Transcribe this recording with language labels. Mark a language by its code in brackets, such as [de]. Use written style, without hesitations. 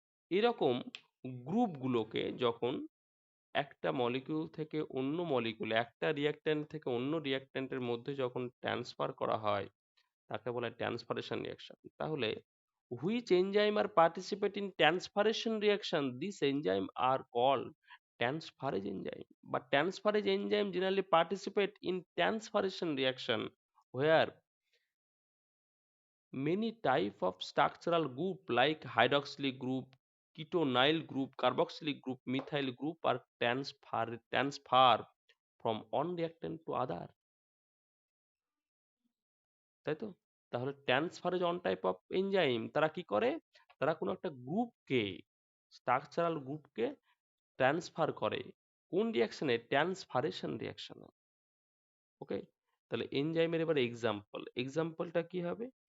[bn] এরকম গ্রুপগুলোকে যখন একটা মলিকিউল থেকে অন্য মলিকিউলে, একটা রিয়াক্ট্যান্ট থেকে অন্য রিয়াক্ট্যান্টের মধ্যে যখন ট্রান্সফার করা হয়, তাকে বলে ট্রান্সফারেশন রিয়াকশন। তাহলে [en] Which enzyme are participate in transferation reaction, this enzyme are called transferase enzyme. [bn] বা [en] transferase enzyme generally participate in transferation reaction where many type of structural group like hydroxylic group, ketonyl group, carboxylic group, methyl group are transfer from one reactant to other, [bn] তাই তো? তাহলে [en] transferase on type of enzyme, [bn] তারা কি করে? তারা কোনো একটা গ্রুপকে, স্ট্রাকচারাল গ্রুপকে ট্রান্সফার করে। কোন রিয়াকশনে? ট্রান্সফারেশন রিয়াকশনে। ওকে, তাহলে এনজাইমের এবার এক্সাম্পলটা কি হবে?